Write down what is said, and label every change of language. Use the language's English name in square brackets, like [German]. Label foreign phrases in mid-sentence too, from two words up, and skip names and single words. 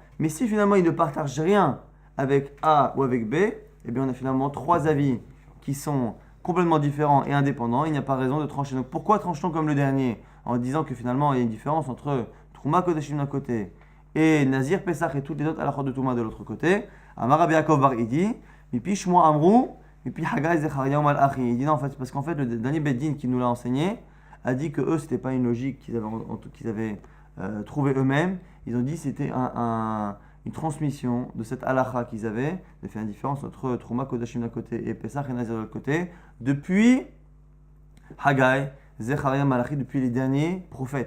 [French] Mais si finalement, il ne partage rien avec A ou avec B, et bien on a finalement trois avis qui sont complètement différents et indépendants. Il n'y a pas raison de trancher. Donc pourquoi tranche-t-on comme le dernier en disant que finalement, il y a une différence entre [Hebrew] תרומה קדשים [French] d'un côté et Nazir, Pessah et toutes les autres halachot de Touma de l'autre côté. [Hebrew] אמר רבי יעקב בר אידי, מפי שמואל אמרו, מפי חגי זכריה מלאכי. [French] Il dit non, en fait, parce qu'en fait, le dernier Beddin qui nous l'a enseigné a dit que eux, c'était pas une logique qu'ils avaient trouvé eux-mêmes. Ils ont dit que c'était une transmission de cette halacha qu'ils avaient, de faire une différence entre [Hebrew] תרומה קדשים [French] d'un côté et Pessah et Nazir de l'autre côté, depuis Haggai, Zechariah Malachi, depuis les derniers prophètes.